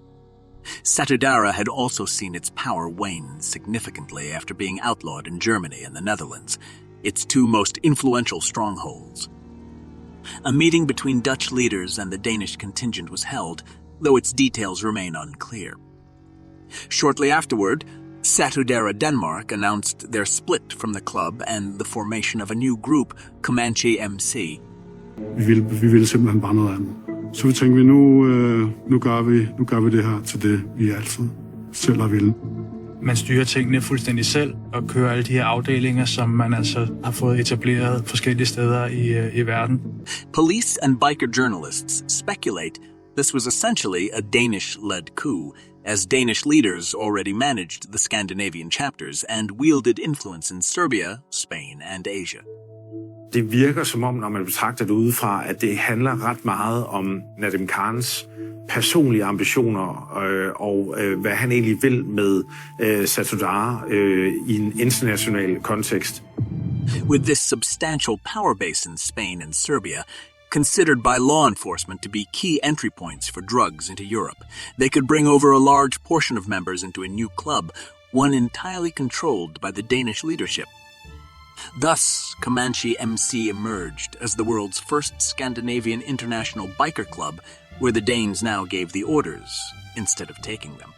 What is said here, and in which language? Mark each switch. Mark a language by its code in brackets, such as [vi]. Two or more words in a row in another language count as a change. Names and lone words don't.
[en] Satudara had also seen its power wane significantly after being outlawed in Germany and the Netherlands, its two most influential strongholds. A meeting between Dutch leaders and the Danish contingent was held, though its details remain unclear. Shortly afterward, Satudara Danmark announced their split from the club and the formation of a new group, Comanche MC. [da] Vi ville simpelthen bare noget andet. Så vi tænkte, nu gør vi det her til det, vi altid selv har ville. Man styrer tingene fuldstændig selv og kører alle de her afdelinger, som man altså har fået etableret forskellige steder i verden. [en] Police and biker journalists speculate this was essentially a Danish-led coup, as Danish leaders already managed the Scandinavian chapters and wielded influence in Serbia, Spain and Asia. [da] Det virker som om, når man betragter det udefra, at det handler ret meget om Nadim Khans personlige ambitioner og hvad han egentlig vil med Satudara i en international kontekst. [en] With this substantial power base in Spain and Serbia, considered by law enforcement to be key entry points for drugs into Europe, they could bring over a large portion of members into a new club, one entirely controlled by the Danish leadership. Thus, Comanche MC emerged as the world's first Scandinavian international biker club, where the Danes now gave the orders instead of taking them.